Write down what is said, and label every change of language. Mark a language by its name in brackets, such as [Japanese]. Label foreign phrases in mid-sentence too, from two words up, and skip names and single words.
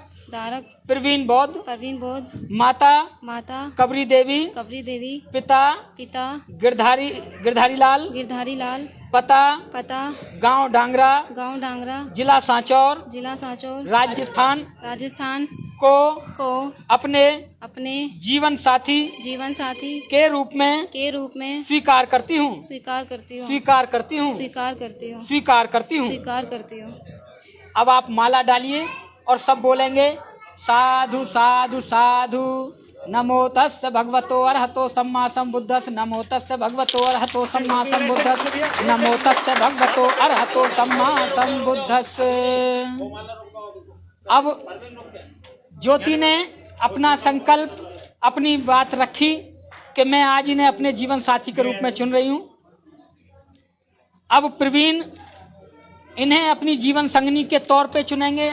[Hindi] प्रवीण बौद्ध माता कबरी देवी पिता गिरधारी लाल पता गांव डांगरा जिला सांचौर राजस्थान को अपने जीवन साथी के रूप में स्वीकार करती हूँ। अब आप माला डालिए और सब बोलेंगे [Pali] साधु साधु साधु। नमो तस्य भगवतो अरहतो सम्मा सम्बुद्धस्स। नमो तस्य भगवतो अरहतो सम्मा सम्बुद्धस्स। नमो तस्य भगवतो अरहतो सम्मा सम्बुद्धस्स। [Hindi] अब ज्योति ने अपना संकल्प, अपनी बात रखी कि मैं आज इन्हें अपने जीवन साथी के रूप में चुन रही हूँ। अब प्रवीण इन्हें अपनी जीवन संगनी के तौर पे चुनेंगे।